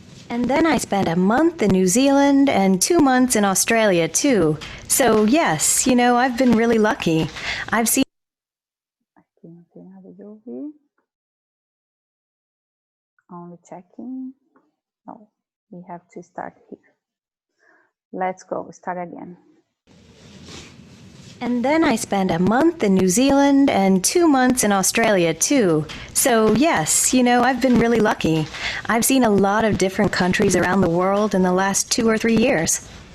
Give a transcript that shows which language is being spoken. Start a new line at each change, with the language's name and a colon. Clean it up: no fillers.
English: And then I spent a month in New Zealand and 2 months in Australia, too. So, yes, you know, I've been really lucky. I've seen...
Portuguese: Aqui não tem nada de ouvir.
English: Only checking. No, we have to start here. Let's go, start again. And then I spent a month in New Zealand and 2 months in Australia, too. So, yes, I've been really lucky. I've seen a lot of different countries around the world in the last 2 or 3 years.